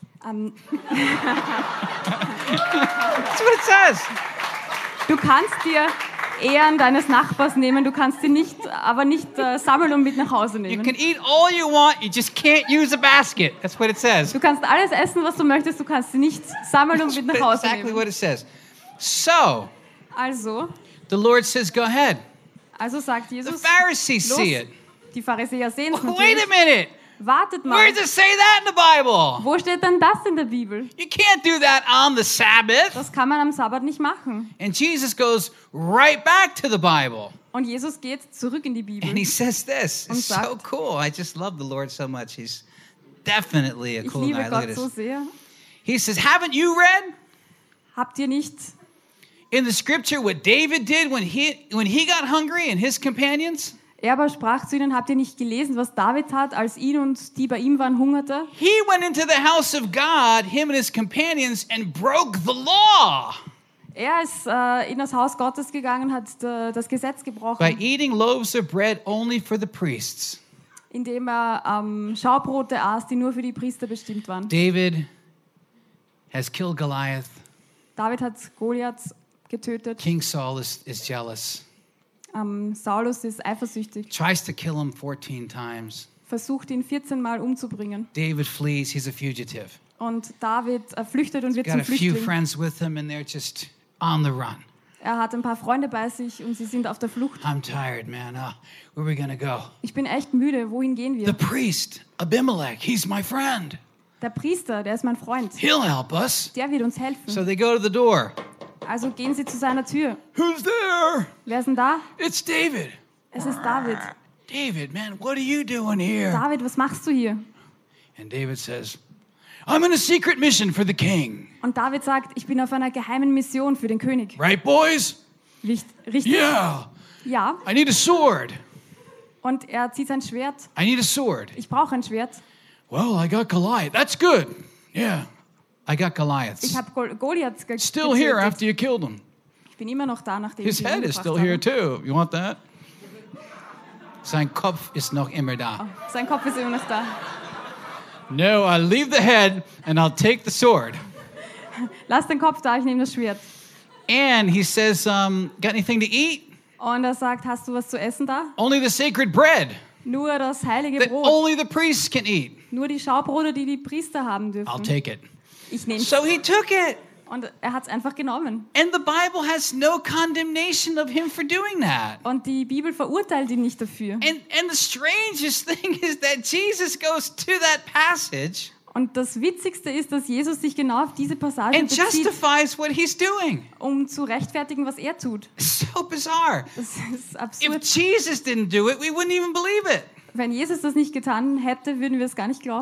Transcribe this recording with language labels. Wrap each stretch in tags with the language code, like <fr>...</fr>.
<en>That's what it says.</en> <de>Du kannst dir Ehren deines Nachbars nehmen. Du kannst sie nicht, aber nicht sammeln und mit nach Hause nehmen.</de> <en>You can eat all you want. You just can't use a basket. That's what it says.</en> <de>Du kannst alles essen, was du möchtest. Du kannst sie nicht sammeln und mit nach Hause</de> <en>exactly</en> <de>nehmen.</de> <en>Exactly what it says. So,</en> <de>also,</de> <en>the Lord says, go ahead.</en> <de>Also sagt Jesus,</de> <en>the Pharisees</en> <de>los,</de> <en>see it.</en> <de>Die Pharisäer sehen es natürlich.</de> <en>Wait a minute.</en> <de>Wartet mal.</de> <en>Where does it say that in the Bible?</en> <de>Wo steht denn das in der Bibel?</de> <en>You can't do that on the Sabbath.</en> <de>Das kann man am Sabbat nicht machen.</de> <en>And Jesus goes right back to the Bible.</en> <de>Und Jesus geht zurück in die Bibel.</de> <en>And he says this. It's so cool. I just love the Lord so much. He's definitely a cool guy.</en> <de>Ich liebe Gott so sehr.</de> <en>He says, haven't you read?</en> <de>Habt ihr nicht</de> <en>in the scripture what David did when he got hungry and his companions?</en> <de>Er aber sprach zu ihnen, habt ihr nicht gelesen, was David tat, als ihn und die bei ihm waren hungerte?</de> <en>He went into the house of God, him and his companions, and broke the law.</en> <de>Er ist in das Haus Gottes gegangen, hat das Gesetz gebrochen.</de> <en>By eating loaves of bread only for the priests.</en> <de>Indem er Schaubrote aß, die nur für die Priester bestimmt waren.</de> <en>David has killed Goliath.</en> <de>David hat Goliath getötet.</de> <en>King Saul is jealous.</en> <de>Saulus ist eifersüchtig.</de> <en>Tries to kill him 14 times.</en> <de>Versucht ihn 14 Mal umzubringen.</de> <en>David flees, he's a fugitive.</en> <de>Und David flüchtet und wird zum Flüchtling.</de> <en>Got a few friends with him and they're just on the run.</en> <de>Er hat ein paar Freunde bei sich und sie sind auf der Flucht.</de> <en>I'm tired, man. Where are we gonna go?</en> <de>Ich bin echt müde. Wohin gehen wir?</de> <en>The priest, Abimelech, he's my friend.</en> <de>Der Priester, der ist mein Freund.</de> <en>He'll help us.</en> <de>Der wird uns helfen.</de> <en>So they go to the door.</en> <de>Also gehen sie zu seiner Tür.</de> <en>Who's there?</en> <de>Wer ist denn da?</de> <en>It's David.</en> <de>Es ist David.</de> <en>David, man, what are you doing here?</en> <de>David, was machst du hier?</de> <en>And David says, I'm in a secret mission for the king.</en> <de>Und David sagt, ich bin auf einer geheimen Mission für den König.</de> <en>Right, boys?</en> <de>Richtig?</de> <en>Yeah.</en> <de>Ja.</de> <en>I need a sword.</en> <de>Und er zieht sein Schwert.</de> <en>I need a sword.</en> <de>Ich brauche ein Schwert.</de> <en>Well, I got Goliath. That's good. Yeah. I got Goliath.</en> <de>Ich habe Goliath gekillt.</de> <en>Still here after you killed him.</en> <de>Ich bin immer noch da, nachdem</de> <en>His head is still here too. You want that?</en> <de>Sein Kopf ist noch immer da. Oh, sein Kopf ist immer noch da.</de> <en>No, I'll leave the head and I'll take the sword.</en> <de>Lass den Kopf da, ich nehme das Schwert.</de> <en>And he says, got anything to eat?</en> <de>Und er sagt, hast du was zu essen da?</de> <en>Only the sacred bread.</en> <de>Nur das heilige</de> <en>that</en> <de>Brot.</de> <en>Only the priests can eat.</en> <de>Nur die Schaubrote, die die Priester haben dürfen.</de> <en>I'll take it.</en> <de>Ich nehm's.</de> <en>So he took it.</en> <de>Und er hat's einfach genommen.</de> <en>And the Bible has no condemnation of him for doing that.</en> <de>Und die Bibel verurteilt ihn nicht dafür.</de> <en>And the strangest thing is that Jesus goes to that passage.</en> <de>Und das Witzigste ist, dass Jesus sich genau auf diese Passage</de> <en>and</en> <de>bezieht.</de> <en>And justifies what he's doing.</en> <de>Um zu rechtfertigen, was er tut.</de> <en>So bizarre.</en> <de>Das ist absurd.</de> <en>If Jesus didn't do it, we wouldn't even believe it.</en> <de>Wenn Jesus das nicht getan hätte, würden wir es gar nicht glauben.</de>